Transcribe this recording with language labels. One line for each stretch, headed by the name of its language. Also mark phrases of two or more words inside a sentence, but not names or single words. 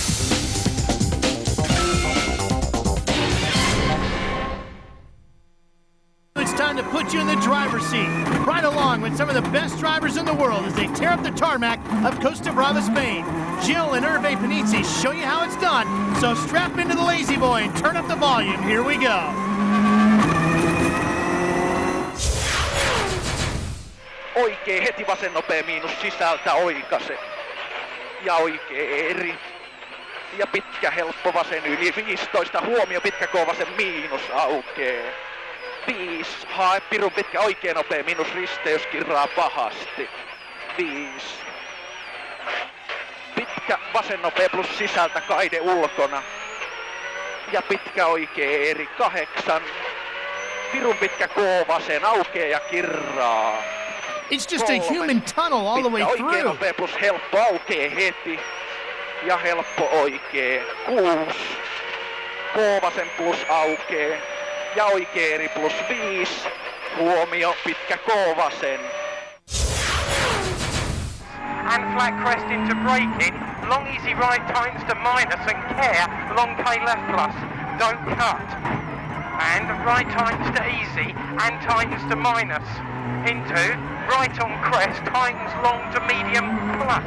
English: It's time to put you in the driver's seat, right along with some of the best drivers in the world as they tear up the tarmac of Costa Brava, Spain. Gilles and Hervé Panizzi show you how it's done, so strap into the lazy boy and turn up the volume. Here we go.
Finnish: Oikee heti vasen nopea miinus sisältä oikase. Ja oikee eri. Ja pitkä helppo vasen yli 15. Huomio pitkä K vasen miinus aukee. 5. Hae pirun pitkä oikee nopea miinus risteys kirraa pahasti. 5. Pitkä vasen nopea plus sisältä kaide ulkona. Ja pitkä oikee eri 8. Pirun pitkä K vasen aukee ja kirraa.
English: It's just a human tunnel all the way through.
Finnish: Oikee nopea plus helppo aukee heti. Ja helppo oikee 6. K vasen plus aukee. Ja oikee eri plus 5. Huomio pitkä K vasen.
English: And flat crest into braking. Long easy right times to minus and care. Long K left plus. Don't cut. And right times to easy and times to minus. Into right on crest times long to medium plus.